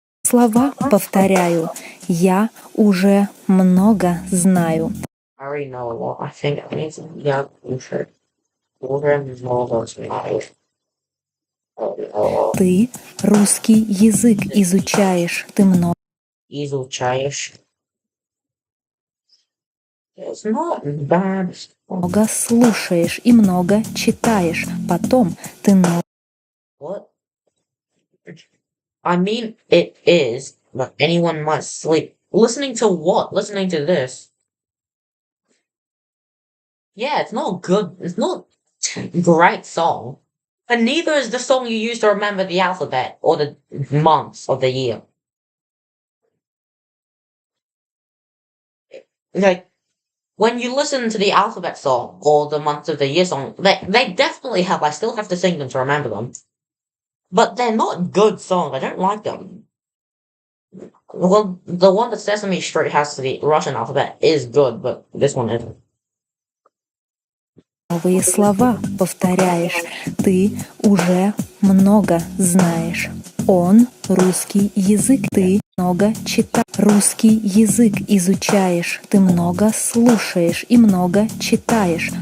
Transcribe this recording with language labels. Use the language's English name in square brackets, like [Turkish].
[Russian] Слова повторяю. Я уже много знаю. [English] I already know a lot. I think it means yeah, [Russian] уже много знаю. Ты русский язык изучаешь. Ты много Изучаешь. [English] It's not bad. [Russian] слушаешь и много читаешь. Потом ты [English] What? I mean, it is, but anyone might sleep. Listening to what? Listening to this. Yeah, it's not good. It's not great song. And neither is the song you use to remember the alphabet or the months of the year. Like, when you listen to the alphabet song or the months of the year song, they definitely help. I still have to sing them to remember them. But they're not good songs. I don't like them. Well, the one that Sesame Street has to the Russian alphabet is good, but this one isn't. [Russian] новые слова повторяешь. Ты уже много знаешь. Он русский язык. Ты много читаешь. Русский язык изучаешь. Ты много слушаешь и много читаешь.